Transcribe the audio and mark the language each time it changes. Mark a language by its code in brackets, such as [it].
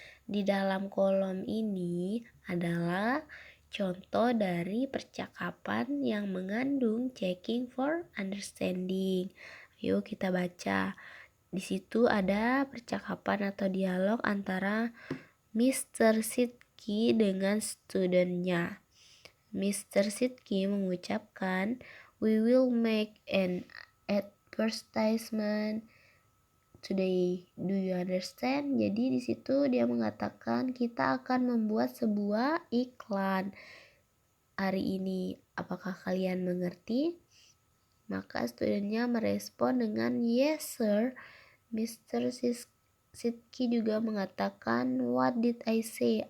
[id] Di dalam kolom ini adalah contoh dari percakapan yang mengandung checking for understanding. Yuk kita baca. Di situ ada percakapan atau dialog antara Mr. Sidki dengan studentnya. [en] Mr. Sidki [id] mengucapkan, [en] "We will make an advertisement today. Do you understand?" [id] Jadi di situ dia mengatakan kita akan membuat sebuah iklan hari ini. Apakah kalian mengerti? Maka studentnya merespon dengan [en] yes sir. Mr. Sidki [id] juga mengatakan [en] what did I say?